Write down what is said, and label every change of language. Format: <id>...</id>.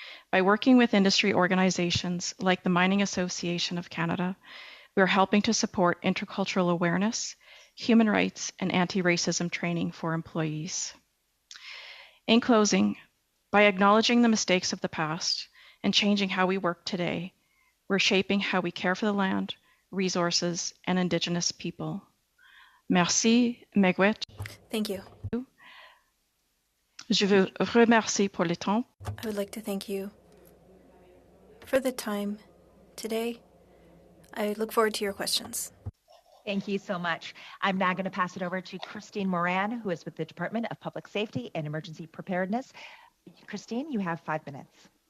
<en>By working with industry organizations like the Mining Association of Canada, we are helping to support intercultural awareness, human rights, and anti-racism training for employees. In closing, by acknowledging the mistakes of the past and changing how we work today, we're shaping how we care for the land, resources, and Indigenous people.</en> <fr>Merci, Megwet.</fr> <en>Thank you.</en> <fr>Je veux remercier pour le temps.</fr> <en>I would like to thank you for the time today. I look forward to your questions. Thank you so much. I'm now going to pass it over to Christine Moran, who is with the Department of Public Safety and Emergency Preparedness. Christine, you have 5 minutes.</en>